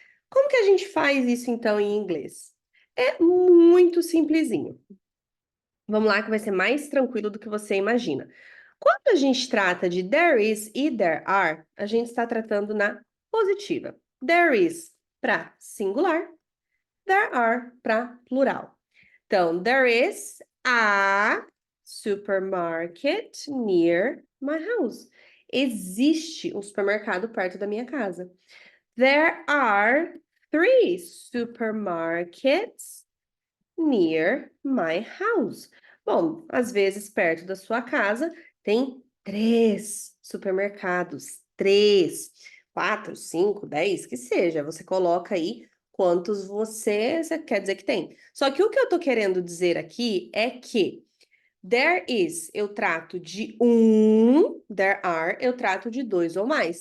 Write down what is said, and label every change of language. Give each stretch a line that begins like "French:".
Portuguese: Como que a gente faz isso então em inglês? É muito simplesinho. Vamos lá que vai ser mais tranquilo do que você imagina. Quando a gente trata de
English: there is
Portuguese: e
English: there are,
Portuguese: a gente está tratando na positiva.
English: There is
Portuguese: para singular,
English: there are
Portuguese: para plural.
English: Então, there is a supermarket near my house.
Portuguese: Existe um supermercado perto da minha casa.
English: There are 3 supermarkets near my house.
Portuguese: Bom, às vezes perto da sua casa tem 3 supermercados. 3, 4, 5, 10, que seja. Você coloca aí quantos você quer dizer que tem. Só que o que eu tô querendo dizer aqui é que
English: there is
Portuguese: eu trato de um,
English: there are
Portuguese: eu trato de 2 ou mais.